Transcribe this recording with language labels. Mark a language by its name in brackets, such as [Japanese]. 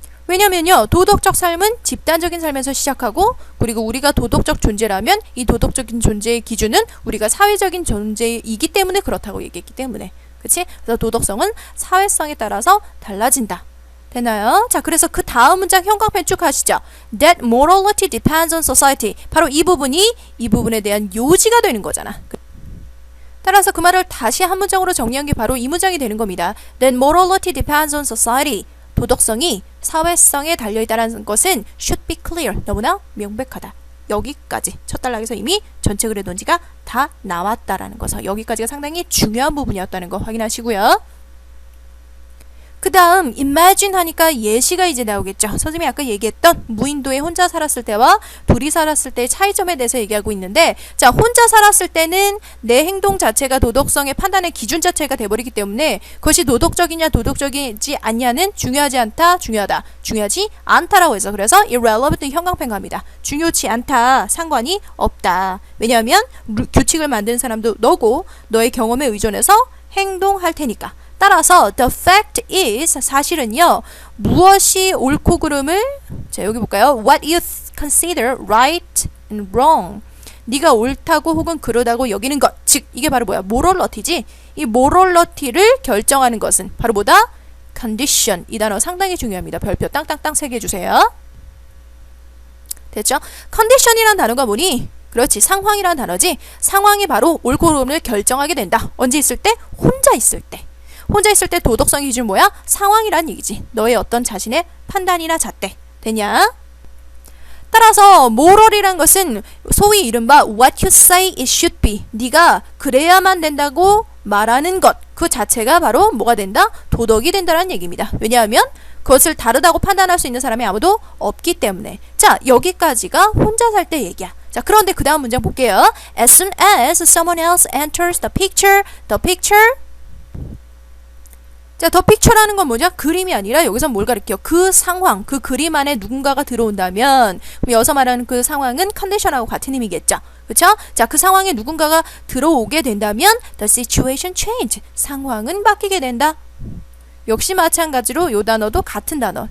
[Korean] 왜냐면요, 도덕적 삶은 집단적인 삶에서 시작하고, 그리고 우리가 도덕적 존재라면 이 도덕적인 존재의 기준은 우리가 사회적인 존재이기 때문에 그렇다고 얘기했기 때문에. 그치? 그래서 도덕성은 사회성에 따라서 달라진다. 되나요? 자, 그래서 그 다음 문장 형광펜 쭉 하시죠. [English] That morality depends on society. [Korean] 바로 이 부분이 이 부분에 대한 요지가 되는 거잖아. 따라서 그 말을 다시 한 문장으로 정리한 게 바로 이 문장이 되는 겁니다. [English] That morality depends on society. [Korean] 도덕성이 사회성에 달려있다는 것은 [English] should be clear. [Korean] 너무나 명백하다. 여기까지 첫 단락에서 이미 전체 글의 논지가 다 나왔다라는 것을, 여기까지가 상당히 중요한 부분이었다는 거 확인하시고요. 그 다음 imagine 하니까 예시가 이제 나오겠죠. 선생님이 아까 얘기했던 무인도에 혼자 살았을 때와 둘이 살았을 때의 차이점에 대해서 얘기하고 있는데, 자, 혼자 살았을 때는 내 행동 자체가 도덕성의 판단의 기준 자체가 돼버리기 때문에 그것이 도덕적이냐 도덕적이지 않냐는 중요하지 않다, 중요하다, 중요하지 않다라고 해서, 그래서 irrelevant 형광펜 갑니다. 중요치 않다, 상관이 없다. 왜냐하면 규칙을 만드는 사람도 너고 너의 경험에 의존해서 행동할 테니까. 따라서 [English] the fact is, [Korean] 사실은요, 무엇이 옳고 그름을, 자, 여기 볼까요? [English] What you consider right and wrong. [Korean] 네가 옳다고 혹은 그러다고 여기는 것, 즉 이게 바로 뭐야? morality지. 이 morality를 결정하는 것은 바로 뭐다? [English] condition. [Korean] 이 단어 상당히 중요합니다. 별표 땅땅땅 3개 주세요. 됐죠? condition이란 단어가 뭐니? 그렇지, 상황이란 단어지. 상황이 바로 옳고 그름을 결정하게 된다. 언제 있을 때? 혼자 있을 때. 혼자 있을 때 도덕성 기준 뭐야? 상황이란 얘기지. 너의 어떤 자신의 판단이나 잣대. 되냐? 따라서 moral이란 것은 소위 이른바 [English] what you say it should be. [Korean] 네가 그래야만 된다고 말하는 것, 그 자체가 바로 뭐가 된다? 도덕이 된다는 얘기입니다. 왜냐하면 그것을 다르다고 판단할 수 있는 사람이 아무도 없기 때문에. 자, 여기까지가 혼자 살 때 얘기야. 자, 그런데 그 다음 문장 볼게요. [English] As soon as someone else enters the picture [Korean] 자, 더 픽처라는 건 뭐냐? 그림이 아니라 여기서 뭘 가리켜? 그 상황, 그 그림 안에 누군가가 들어온다면, 그럼 여기서 말하는 그 상황은 컨디션하고 같은 의미겠죠? 그쵸? 자, 그 상황에 누군가가 들어오게 된다면 [English] the situation change. [Korean] 상황은 바뀌게 된다. 역시 마찬가지로 요 단어도 같은 단어.